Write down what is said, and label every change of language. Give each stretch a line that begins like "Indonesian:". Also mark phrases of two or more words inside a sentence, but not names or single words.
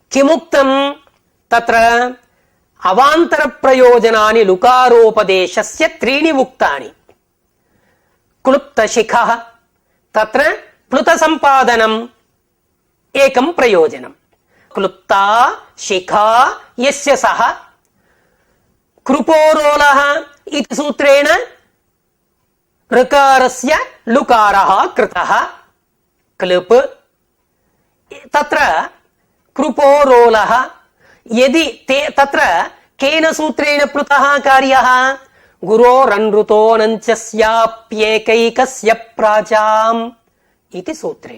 Sanskrit: కిముక్తం తత్ర అవాంతర ప్రయోజనాని లుకారోపదేశస్య త్రీణి ఉక్తాని. క్లుప్త శిఖః తత్ర ప్లుత సంపాదనం ఏకం ప్రయోజనం. క్లుప్తా శిఖా యస్య సహ కృపోరోలః ఇతి సూత్రేణ ऋकारस्य लुकारः कृतः. क्लिप् तत्र कृपोरोलः यदि ते तत्र केन सूत्रेण प्लुतः कार्यः गुरोरनृतोऽनञ्चस्याप्येकैकस्य प्राचाम् इति सूत्रेण.